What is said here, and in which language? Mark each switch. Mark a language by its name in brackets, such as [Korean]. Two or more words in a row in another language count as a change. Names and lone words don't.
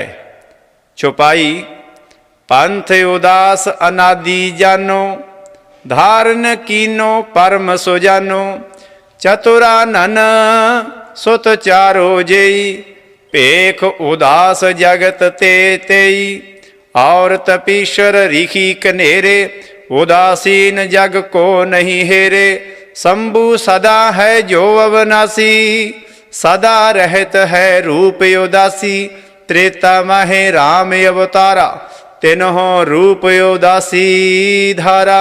[Braj] चौपाई पंथ उदास अनादि जानो, धारन कीनो परम सो जानो। चतुरानन सुत चारो जई, भेख उदास जगत ते तेई। और तपीश्वर रिखी कनेरे, उदासीन जग को नहीं हेरे। शंभु सदा है जो अविनाशी, सदा रहत है रूप उदासी। त्रेता माहे राम अवतारा, तिन्हों रूप उदासी धारा।